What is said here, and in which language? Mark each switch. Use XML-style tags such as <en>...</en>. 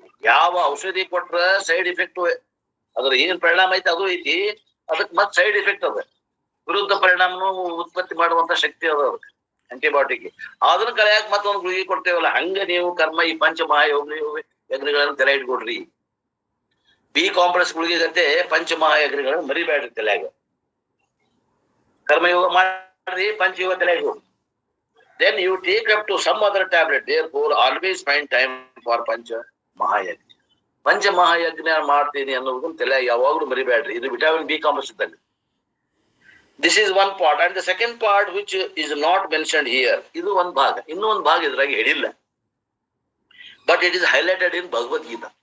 <kn>ಯಾವ ಔಷಧಿ ಕೊಟ್ರ ಸೈಡ್ ಇಫೆಕ್ಟ್ ಅದ್ರ ಏನ್ ಪರಿಣಾಮ ಐತಿ ಅದು ಐತಿ, ಅದಕ್ಕೆ ಮತ್ತೆ ಸೈಡ್ ಇಫೆಕ್ಟ್ ಅದ, ವಿರುದ್ಧ ಪರಿಣಾಮನು ಉತ್ಪತ್ತಿ ಮಾಡುವಂತ ಶಕ್ತಿ ಅದ ಅದಕ್ಕೆ ಆಂಟಿಬಯೋಟಿಕ್. ಅದನ್ನ ಕಳೆಯಾಕ ಮತ್ತೊಂದು ಗುಳಿಗೆ ಕೊಡ್ತೇವಲ್ಲ ಹಂಗ ನೀವು ಕರ್ಮ ಈ ಪಂಚಮಹಾಯಜ್ಞಗಳನ್ನು ತಲೆ ಇಟ್ಕೊಡ್ರಿ. ಬಿ ಕಾಂಪ್ಲೆಕ್ಸ್ ಗುಳಿಗೆ ಜೊತೆ ಪಂಚಮಹಾಯಜ್ಞಗಳನ್ನು ಮರಿಬೇಡ್ರಿ ತಲೆಯಾಗ. ಕರ್ಮಯೋಗ ಮಾಡ್ರಿ, ಪಂಚಯೋಗ ತಲೆ ಇಟ್ಕೊಡ್ರಿ.</kn> <en>then you take up to some other tablet. Therefore, always find time for Pancha Mahayajna.</en> <kn>ಪಂಚ ಮಹಾಯಜ್ಞ ಮಾಡ್ತೀನಿ ಅನ್ನೋದನ್ನ ತಲೆ ಯಾವಾಗ್ಲೂ ಮರಿಬೇಡ್ರಿ. ಇದು ವಿಟಮಿನ್ ಬಿ ಕಾಂಪ್ಲೆಕ್ಸ್ ಇದ್ದಂಗೆ.</kn> <en>This is one part and the second part which is not mentioned here.</en> <kn>ಇದು ಒಂದ್ ಭಾಗ. ಇನ್ನೂ ಒಂದ್ ಭಾಗ ಇದ್ರಾಗ ಹೇಳಿಲ್ಲ,</kn> <en>But it is highlighted in Bhagavad Gita.</en>